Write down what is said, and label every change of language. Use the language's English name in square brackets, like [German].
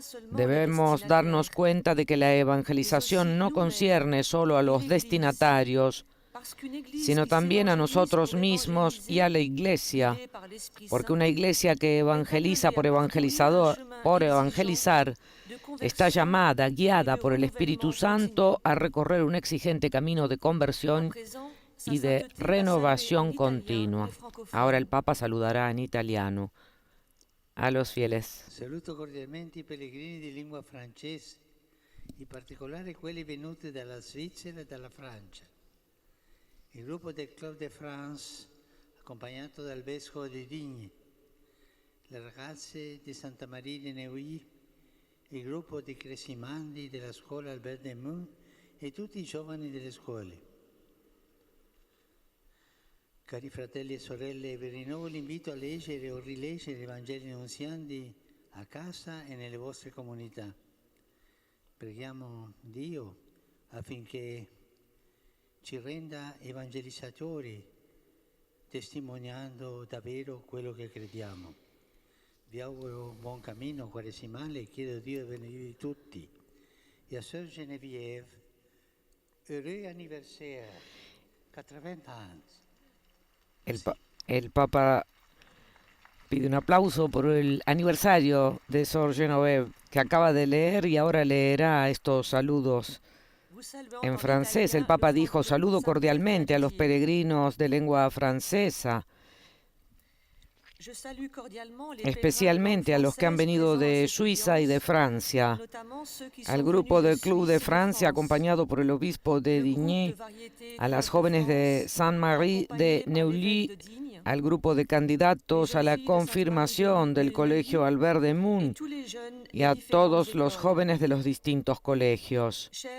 [Spanish] Debemos darnos cuenta de que la evangelización no concierne solo a los destinatarios, sino también a nosotros mismos y a la Iglesia, porque una Iglesia que evangeliza por evangelizar, está llamada, guiada por el Espíritu Santo, a recorrer un exigente camino de conversión y de renovación continua. Ahora el Papa saludará en italiano a los fieles. [Italian] Saluto cordialmente i pellegrini di lingua francese, in particolare quelli venuti dalla Svizzera e dalla Francia. Il gruppo del Club de France, accompagnato dal Vescovo di Digne, le ragazze di Santa Maria di Neuilly, il gruppo di Cresimandi della scuola Albert Demun e tutti i giovani delle scuole. Cari fratelli e sorelle, vi rinnovo l'invito a leggere o rileggere i Vangeli annunziandi a casa e nelle vostre comunità. Preghiamo Dio affinché ci renda evangelizzatori, testimoniando davvero quello che crediamo. Vi auguro un buon cammino quaresimale e chiedo a Dio di benedire tutti. [French] E a Sœur Geneviève, heureux anniversaire, 80 ans. [Spanish] El Papa pide un aplauso por el aniversario de Sor Geneviève, que acaba de leer y ahora leerá estos saludos en francés. El Papa dijo: saludo cordialmente a los peregrinos de lengua francesa, especialmente a los que han venido de Suiza y de Francia, al grupo del Club de Francia acompañado por el obispo de Digne, a las jóvenes de Sainte-Marie de Neuilly, al grupo de candidatos a la confirmación del colegio Albert Demun y a todos los jóvenes de los distintos colegios.